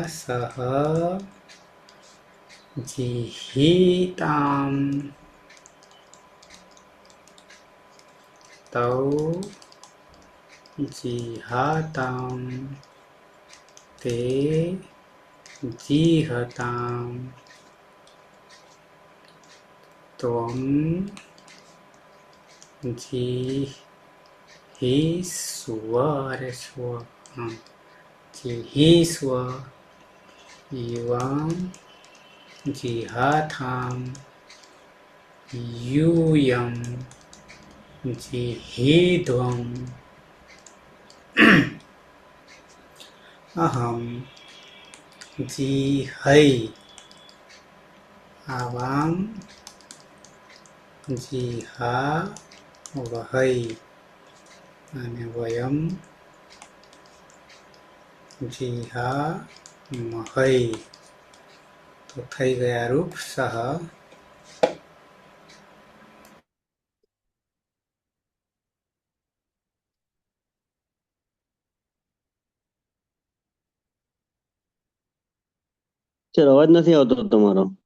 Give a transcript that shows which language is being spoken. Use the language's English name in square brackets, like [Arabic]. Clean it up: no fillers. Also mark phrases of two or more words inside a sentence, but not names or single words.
[Sanskrit] સહ જીહિતામ તૌ જીહાતામ તે જીહતામ ત્વમ જીહિસ્વ. અરે સ્વ, હા, જીહિસ્વ યુવામ જીહાથામ यूयं जिहीध्वम् अहं जिहै आवां जिहा वहै [Gujarati] અને વયમ [Sanskrit] જીહા મહૈ. [Gujarati] તો થઈ ગયા રૂપ સહ. સર અવાજ નથી આવતો તમારો.